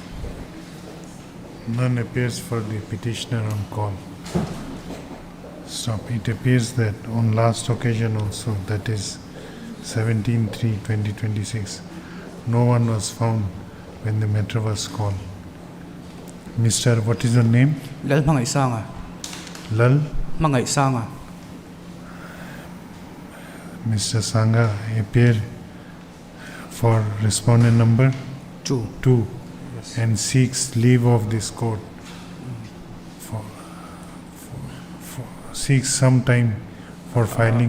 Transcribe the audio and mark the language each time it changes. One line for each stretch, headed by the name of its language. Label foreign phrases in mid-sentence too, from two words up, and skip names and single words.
English: None appears for the petitioner on call. Stop. It appears that on last occasion also, that is 17/3/2026, no one was found when the matter was called. Mr. What is your name? Lal mga isanga. Lal? Mga isanga. Mr. Sangha appear for respondent number 2. 2 Yes. and seeks leave of this court for seeks some time for filing